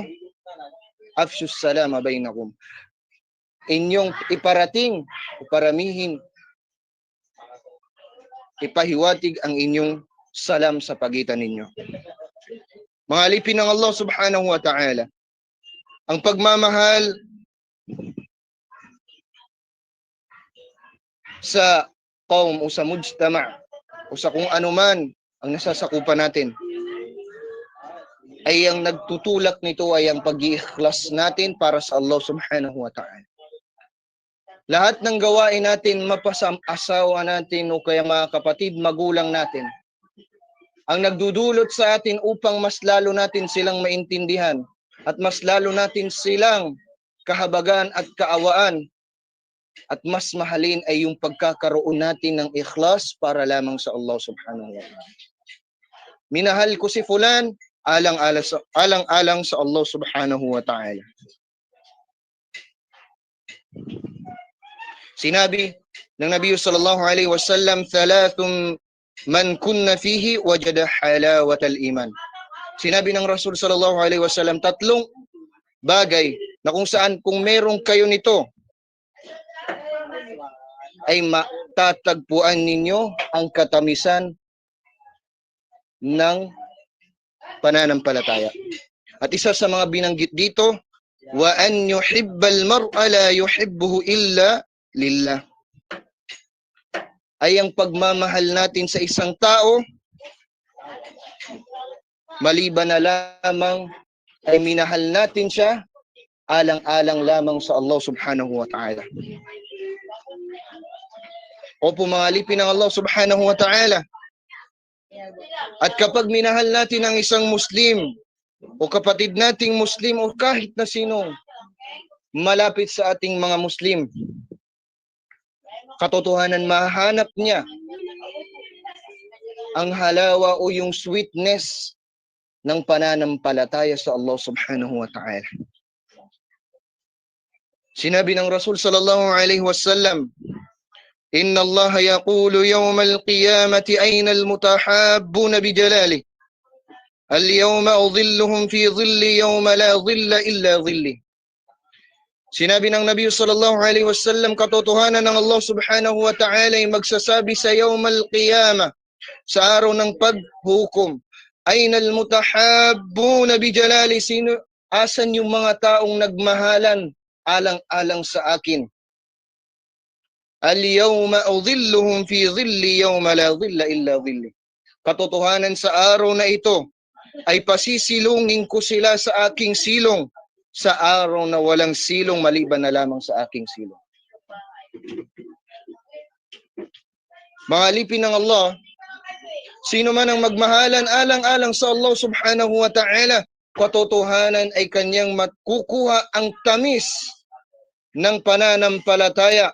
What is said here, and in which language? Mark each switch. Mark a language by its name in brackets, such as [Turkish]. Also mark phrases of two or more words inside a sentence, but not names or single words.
[Arabic] أفشوا السلام بينكم. [Filipino] Inyong iparating, iparamihin, ipahiwatig ang inyong salam sa pagitan ninyo. Mga alipin ng Allah [Arabic] سبحانه وتعالى, [Filipino] ang pagmamahal sa qaum o sa mujtama o sa kung anuman ang nasasakupan natin, ay ang nagtutulak nito ay ang pag-iikhlas natin para sa Allah [Arabic] سبحانه وتعالى. [Filipino] Lahat ng gawain natin, mapasam-asawa natin o kaya mga kapatid, magulang natin, ang nagdudulot sa atin upang mas lalo natin silang maintindihan at mas lalo natin silang kahabagan at kaawaan at mas mahalin ay yung pagkakaroon natin ng ikhlas para lamang sa Allah [Arabic] سبحانه وتعالى. [Filipino] Minahal ko si fulan, alang-alang sa Allah [Arabic] سبحانه وتعالى. [Filipino] Sinabi ng Nabi [Arabic] صلى الله عليه وسلم، ثلاث من كن فيه وجد حلاوة الإيمان. [Filipino] Sinabi ng Rasul [Arabic] صلى الله عليه وسلم, [Filipino] tatlong bagay na kung saan kung meron kayo nito ay matatagpuan ninyo ang katamisan ng pananampalataya. At isa sa mga binanggit dito, [Arabic] وأن يحب المرء لا يحبه إلا لله. [Filipino] Ay ang pagmamahal natin sa isang tao, maliban na lamang ay minahal natin siya alang-alang lamang sa Allah [Arabic] سبحانه وتعالى. [Filipino] O pumangalipin ng Allah [Arabic] سبحانه وتعالى. [Filipino] At kapag minahal natin ang isang Muslim o kapatid nating Muslim o kahit na sino malapit sa ating mga Muslim, katotohanan mahanap niya ang halawa o yung sweetness ng pananampalataya sa Allah [Arabic] سبحانه وتعالى. [Filipino] Sinabi ng Rasul [Arabic] صلى الله عليه وسلم، إن الله يقول يوم القيامة أين المتحابون بجلالي اليوم أظلهم في ظلي يوم لا ظل إلا ظلي. [Filipino] Sinabi ng Nabi [Arabic] صلى الله عليه وسلم, [Filipino] katotohanan ng Allah [Arabic] سبحانه وتعالى [Filipino] ay magsasabi sa [Arabic] يوم القيامة, [Filipino] sa araw ng paghukom, [Arabic] أين المتحابون بجلالي, [Filipino] sino, asan yung mga taong nagmahalan alang-alang sa akin? [Arabic] اليوم أظلهم في ظلي يوم لا ظل إلا ظلي. [Filipino] Katotohanan sa araw na ito ay pasisilungin ko sila sa aking silong sa araw na walang silong maliban na lamang sa aking silong. Mga alipin ng Allah, sino man ang magmahalan alang-alang sa Allah [Arabic] سبحانه وتعالى, [Filipino] katotohanan ay kanyang makukuha ang tamis ng pananampalataya.